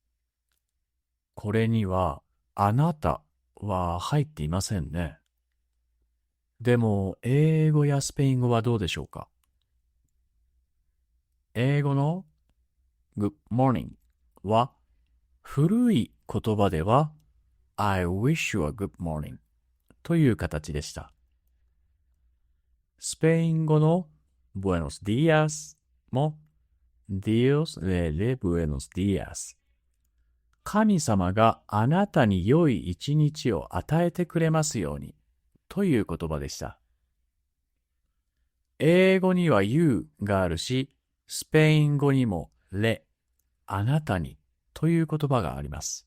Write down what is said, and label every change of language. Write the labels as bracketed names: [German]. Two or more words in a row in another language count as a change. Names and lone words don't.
[Japanese] これにはあなたは入っていませんね。でも英語やスペイン語はどうでしょうか？英語の [English] Good morning [Japanese] は古い言葉では [English] I wish you a good morning [Japanese] という形でした。スペイン語の [Spanish] Buenos días [Japanese] も [Spanish] Dios le dé buenos días。 [Japanese] 神様があなたに良い一日を与えてくれますようにという言葉でした。英語には you があるし、スペイン語にも le、あなたにという言葉があります。